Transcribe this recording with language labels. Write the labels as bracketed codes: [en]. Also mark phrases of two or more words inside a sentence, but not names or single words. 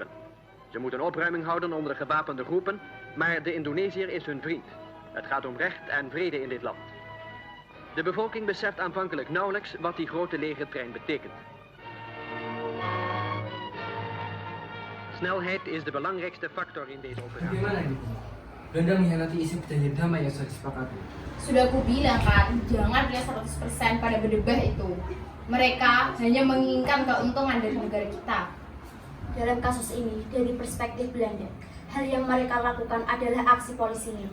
[nl] Ze moeten opruiming houden onder de gewapende groepen, maar de Indonesiër is hun vriend. Het gaat om recht en vrede in dit land. De bevolking beseft aanvankelijk nauwelijks wat die grote legertrein betekent. Snelheid is de belangrijkste factor in deze operatie. [id] Bagaimana gitu? Belanda mengkhianati isi perjanjian damai yang sudah disepakati. Sudah aku bilang kan, jangan dia 100% pada berdebah itu. Mereka hanya menginginkan keuntungan dari negara kita. Dalam kasus ini, dari perspektif Belanda, hal yang mereka lakukan adalah aksi polisi nil.